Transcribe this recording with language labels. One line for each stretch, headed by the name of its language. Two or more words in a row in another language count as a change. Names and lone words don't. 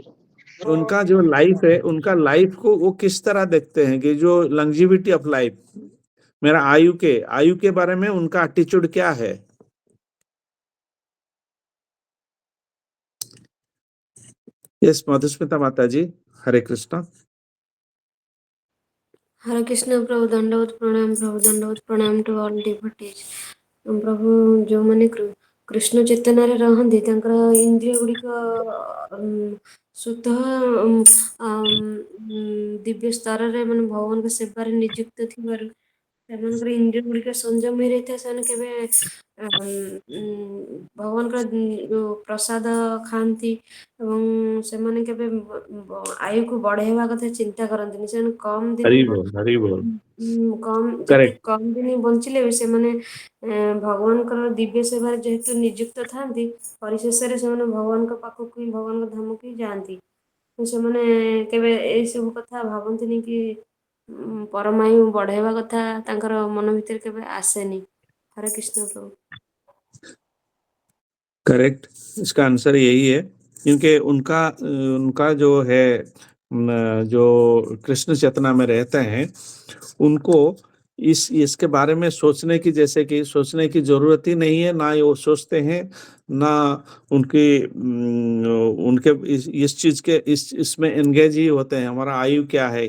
Hindi: उनका जो लाइफ है, उनका लाइफ को वो किस तरह देखते हैं, कि जो
English: longevity of life,
Hindi: मेरा आयु के बारे में उनका एटीट्यूड क्या है। यस, मधुस्मिता माता जी। हरे कृष्णा। हरे कृष्ण प्रभु, दंडवत प्रणाम प्रभु, दंडवत प्रणाम
English: to all devotees.
Odia: ପ୍ରଭୁ ଯୋ ମାନେ କୃଷ୍ଣ ଚେତନାରେ ରହନ୍ତି ତାଙ୍କର ଇନ୍ଦ୍ରିୟ ଗୁଡ଼ିକ ସ୍ୱତଃ ଦିବ୍ୟ ସ୍ତର ରେ ମାନେ ଭଗବାନ କେ ସେବାରେ ନିଯୁକ୍ତ ଥିବାର ସେମାନଙ୍କର ଇନ୍ଦ୍ରିୟ ଗୁଡ଼ିକ ସଂଯମ ହେଇ ରହିଥାଏ। ସେମାନେ କେବେ ଭଗବାନଙ୍କର ଯୋଉ ପ୍ରସାଦ ଖାଆନ୍ତି ଏବଂ ସେମାନେ କେବେ ଆୟୁକୁ ବଢ଼େଇବା କଥା ଚିନ୍ତା କରନ୍ତିନି। ସେମାନେ କମ ଦିନ ହରି ବୋଲ, ହରି ବୋଲ। ଯେତେ करेक्ट। କମ ଦିନ ବଞ୍ଚିଲେ ବି ସେମାନେ ଭଗବାନଙ୍କର ଦିବ୍ୟ ସେବାରେ ଯେହେତୁ ନିଯୁକ୍ତ ଥାଆନ୍ତି, ପରିଶେଷରେ ସେମାନେ ଭଗବାନଙ୍କ ପାଖକୁ ହିଁ, ଭଗବାନଙ୍କ ଧାମକୁ ହିଁ ଯାଆନ୍ତି। ସେମାନେ କେବେ ଏଇସବୁ କଥା ଭାବନ୍ତିନି କି ପରମାୟୁ ବଢ଼ାବା କଥା ତାଙ୍କର ମନ ଭିତର କେବେ ଆସେନି।
Hindi: हरे कृष्ण प्रभु। करेक्ट, इसका आंसर यही है, क्योंकि उनका उनका जो है जो कृष्ण चेतना में रहते हैं, उनको इसके बारे में सोचने की, जैसे कि सोचने की जरूरत ही नहीं है, ना ही वो सोचते हैं, ना उनकी उनके इस चीज के इसमें एंगेज ही होते हैं हमारा आयु क्या है।